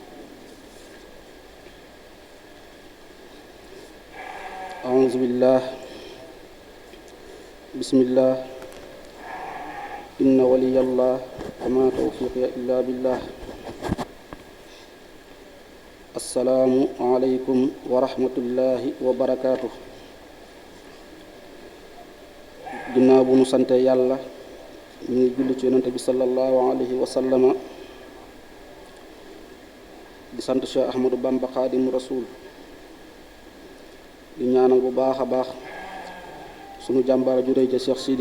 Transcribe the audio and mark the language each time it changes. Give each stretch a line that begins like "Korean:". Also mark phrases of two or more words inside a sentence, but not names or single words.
Arabic: أعوذ بالله بسم الله إن ولي الله وما توفيقي إلا بالله السلام عليكم ورحمة الله وبركاته
Wolof: ginnaaw bu nu sante yàlla ñu ngi julli ci yonente bi
Arabic: صلى الله عليه وسلم
Wolof: di sant Cheikh Ahmadou Bamba Xaadimu Rasuul di ñaanal bu baax a baax sunu jàmbaara ju réy ja Cheikh Sidi